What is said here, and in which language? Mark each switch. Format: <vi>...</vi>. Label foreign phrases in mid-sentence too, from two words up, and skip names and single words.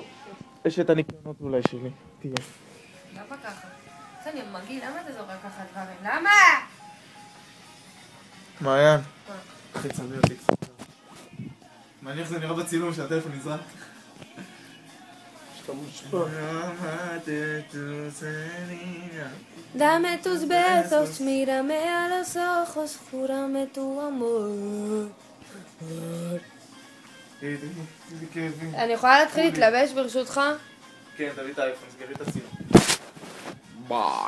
<he>יש את הניקיונות אולי שלי. תהיה. למה ככה? אני מגעיל, למה אתה זורק ככה דברים? למה? מעיין. אחי צלמי אותי קצת. מעניין איך זה נראה בצילום שהטלפון נזרק. שאתה מושפע.</he> <es>Dame tus besos, mírame a los ojos, júrame tu amor.</es> <he>אני יכולה להתחיל להתלבש ברשותך? כן, תביא את האייפון, סגרי את הצילום. ביי.</he>